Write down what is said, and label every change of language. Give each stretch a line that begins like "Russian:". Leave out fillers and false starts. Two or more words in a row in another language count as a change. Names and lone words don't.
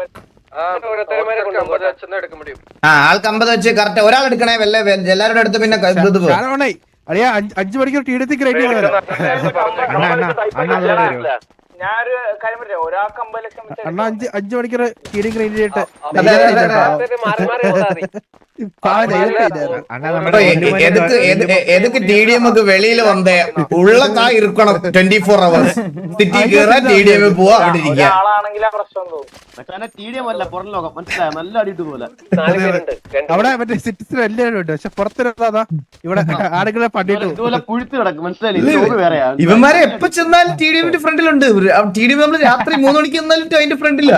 Malayalam: ആൾക്ക് 50 വെച്ച് കറക്റ്റ് ഒരാൾ എടുക്കണേ. എല്ലാവരുടെ അടുത്ത് പിന്നെ 5 മണിക്കൂർ TDM ഞാനൊരു കാര്യം പറയാം, ഒരാൾക്ക് 50 ലക്ഷം അണ്ണാ 5 മണിക്കൂർ TDM ഗ്രൈൻഡ് ചെയ്തിട്ട്
Tamil: எதுக்கு டிடிஎம்க்கு வெளியில வந்த உள்ள காய் இருக்கணும் 24 hours சிட்டி கேற டிடிஎம் போவா அப்படி இருக்கீங்க.
Malayalam: ആളാണെങ്കിലാ പ്രശ്നം തോന്നും. TDM അല്ല പുറം ലോകം, മനസ്സിലായോ? നല്ല അടിയിട്ട് പോലെ അവിടെ മറ്റേ സിറ്റിസൺ എല്ലാവരും ഉണ്ട്. പക്ഷെ പുറത്തിരുന്നാ ഇവിടെ ആടുകളെ പണ്ടിട്ട് ഇതുപോലെ പുഴുത്ത് കിടക്കും, മനസ്സിലായില്ലേ? വേറെയാ ഇവന്മാരെ എപ്പോ ചെന്നാലും TDMന്റെ ഫ്രണ്ടിലുണ്ട്. TDM നമ്മള് രാത്രി 3 മണിക്ക് ചെന്നാലും അതിന്റെ ഫ്രണ്ടില്ല.